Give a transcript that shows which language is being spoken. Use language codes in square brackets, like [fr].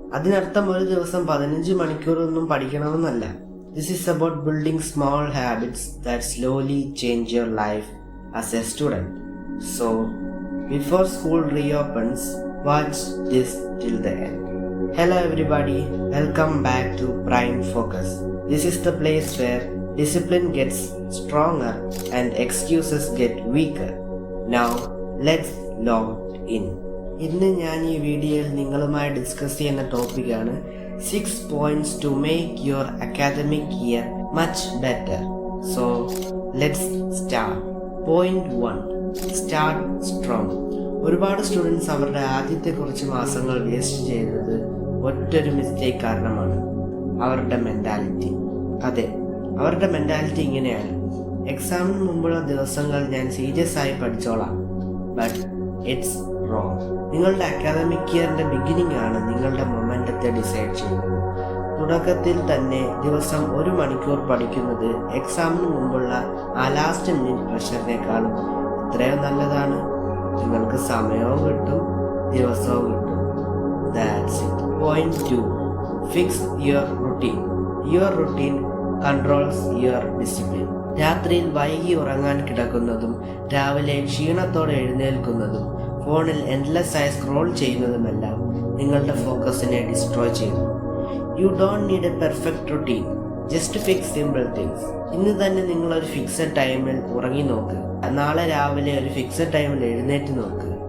[ml] അതിനർത്ഥം ഒരു ദിവസം 15 മണിക്കൂറൊന്നും പഠിക്കണമെന്നല്ല. [en] This is about building small habits that slowly change your life as a student. So before school reopens, watch this till the end. Hello everybody, welcome back to Prime Focus. This is the place where discipline gets stronger and excuses get weaker. Now let's log in. [ml] ഇന്ന് ഞാൻ ഈ വീഡിയോയിൽ നിങ്ങളുമായി discuss ചെയ്യുന്ന ടോപ്പിക്കാണ് [en] 6 points to make your academic year much better. So let's start. Point 1. Start strong. [ml] ഒരുപാട് students അവരുടെ ആദ്യത്തെ കുറച്ച് മാസങ്ങൾ വേസ്റ്റ് ചെയ്യുന്നത് ഒറ്റൊരു മിസ്റ്റേക്ക് കാരണമാണ്: അവരുടെ മെൻറ്റാലിറ്റി. അതെ, അവരുടെ മെൻറ്റാലിറ്റി ഇങ്ങനെയാണ്: എക്സാമിന് മുമ്പുള്ള ദിവസങ്ങൾ ഞാൻ സീരിയസ് ആയി പഠിച്ചോളാം. [en] But it's wrong. [ml] നിങ്ങളുടെ അക്കാദമിക് ഇയറിന്റെ ബിഗിനിങ് ആണ് നിങ്ങളുടെ മൊമെന്റത്തെ ഡിസൈഡ് ചെയ്യുന്നത്. തുടക്കത്തിൽ തന്നെ ദിവസം 1 മണിക്കൂർ പഠിക്കുന്നത് എക്സാമിന് മുമ്പുള്ള ആ ലാസ്റ്റ് മിനിറ്റ് പ്രഷറിനേക്കാളും എത്രയോ നല്ലതാണ്. നിങ്ങൾക്ക് സമയവും കിട്ടും, ദിവസവും കിട്ടും. [en] That's it. Point 2. Fix your routine. Your routine controls your discipline. [ml] രാത്രിയിൽ വൈകി ഉറങ്ങാൻ കിടക്കുന്നതും രാവിലെ ക്ഷീണത്തോടെ എഴുന്നേൽക്കുന്നതും ഫോണിൽ എൻഡ്ലെസ് ആയി സ്ക്രോൾ ചെയ്യുന്നതുമെല്ലാം നിങ്ങളുടെ ഫോക്കസിനെ ഡിസ്ട്രോയ് ചെയ്യുന്നു. [en] You don't need a perfect routine, just fix simple things. [ml] ഇന്ന് തന്നെ നിങ്ങളൊരു ഫിക്സഡ് ടൈമിൽ ഉറങ്ങി നോക്ക്. നാളെ രാവിലെ ഒരു ഫിക്സഡ് ടൈമിൽ എഴുന്നേറ്റ് നോക്ക്.